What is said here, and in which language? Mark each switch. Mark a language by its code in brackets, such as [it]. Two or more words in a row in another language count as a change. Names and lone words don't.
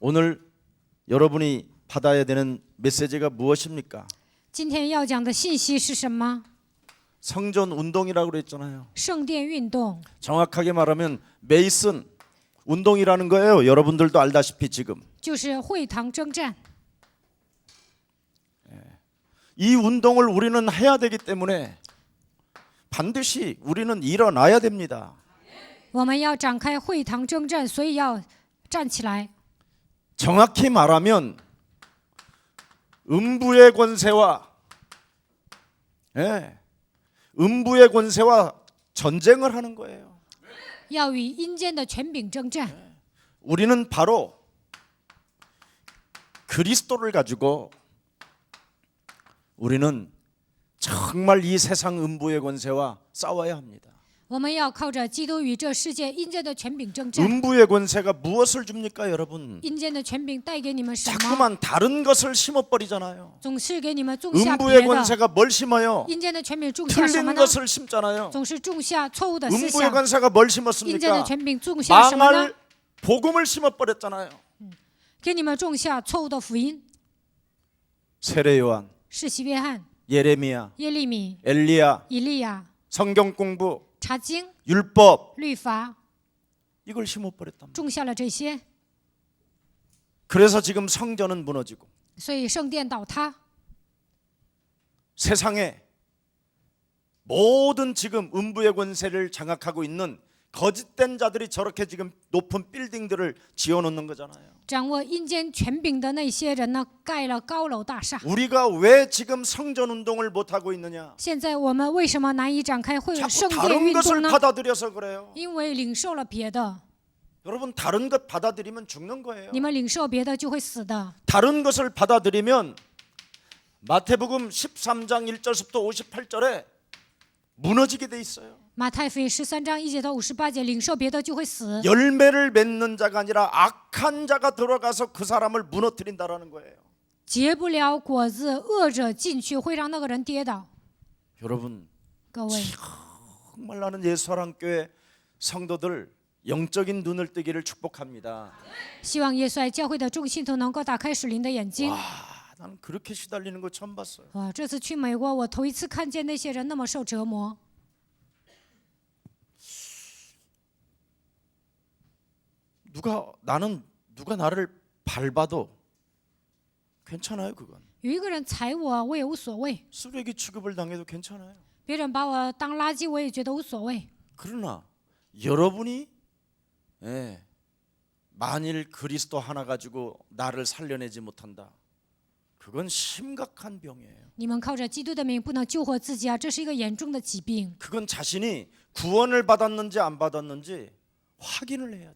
[ko] 오늘 여러분이 받아야 되는 메시지가 무엇입니까? [zh] 今天要讲的信息是什么？ [ko] 성전 운동이라고 그랬잖아요. [zh] 圣殿运动， [ko] 정확하게 말하면 메이슨 운동이라는 거예요. 여러분들도 알다시피 지금 [zh] 就是会堂征战。 [ko] 이 운동을 우리는 해야 되기 때문에 반드시 우리는 일어나야 됩니다. [zh] 我们要展开会堂征战，所以要站起来。 [ko] 정확히 말하면 음부의 권세와 음부의 권세와 전쟁을 하는 거예요. [zh] 要与阴间的权柄征战。 [ko] 우리는 바로 그리스도를 가지고 우리는 정말 이 세상 음부의 권세와 싸워야 합니다. [zh] 我们要靠着基督与这世界阴间的权柄征战。 [ko] 음부의 권세가 무엇을 줍니까, 여러분? [zh] 阴间的权柄带给你们什么？ [ko] 자꾸만 다른 것을 심어버리잖아요. [zh] 总是给你们种下别 [ko] 음부의 [zh] 的。 [ko] 권세가 뭘 심어요? [zh] 阴间的权柄种下什么 [ko] 틀린 [zh] 呢？ [ko] 것을 심잖아요. [zh] 总是种下错误的思 [ko] 음부의 [zh] 想。 [ko] 권세가 뭘 [zh] 阴间的 [ko] 심었습니까? [zh] 权柄种下什么呢？ [ko] 망할 복음을 심어버렸잖아요. [zh] 给你们种下错误的福音。 [ko] 세례 요한, [zh] 世袭约翰、 [ko] 예레미야, [zh] 耶利米、 [ko] 엘리야, [zh] 以利亚、 [ko] 성경 공부, [zh] 查经、 [ko] 율법 [zh] 律法， [ko] 이걸 심어버렸단 말이에요. [zh] 种下了这些， [ko] 그래서 지금 성전은 무너지고 [zh] 所以圣殿倒塌。 [ko] 세상에 모든 지금 음부의 권세를 장악하고 있는 거짓된 자들이 저렇게 지금 높은 빌딩들을 지어놓는 거잖아요. [zh] 掌握阴间权柄的那些人呢，盖了高楼大厦。 [ko] 우리가 왜 지금 성전 운동을 못 하고 있느냐? [zh] 现在我们为什么难以展开会 [ko] 자꾸 [zh] 圣殿 [ko] 다른 [zh] 运 [ko] 것을 [zh] 动呢？ [ko] 받아들여서 그래요. [zh] 因为领受了别的， [ko] 여러분 다른 것 받아들이면 죽는 거예요. [zh] 你们领受别的就会死的。 [ko] 다른 것을 받아들이면 마태복음 13장 1절부터 58절에 무너지게 돼 있어요. [zh] 马太福音13章1节到58节，领受别的就会死。 [ko] 열매를 맺는 자가 아니라 악한 자가 들어가서 그 사람을 무너뜨린다라는 거예요. [zh] 结不了果子，恶者进去会让那个人跌倒。 [ko] 여러분 [zh] 各位， [ko] 정말 나는 예수사랑교회 성도들 영적인 눈을 뜨기를 축복합니다. [zh] 希望耶稣爱教会的众信徒能够打开属灵的眼睛。 [ko] 와, 나는 그렇게 시달리는 거 처음 봤어요. [zh] 哇，这次去美国，我头一次看见那些人那么受折磨。 [ko] 누가 나를 밟아도 괜찮아요. 그건 [zh] 有一个人踩我，我也无所谓； [ko] 쓰레기 취급을 당해도 괜찮아요. [zh] 别人把我当垃圾，我也觉得无所谓。 [ko] 그러나 여러분이 만일 그리스도 하나 가지고 나를 살려내지 못한다. 그건 심각한 병이에요. [zh] 你们靠着基督的名不能救活自己啊，这是一个严重的疾病。 [ko] 그건 자신이 구원을 받았는지 안 받았는지 확인을 해야 돼요.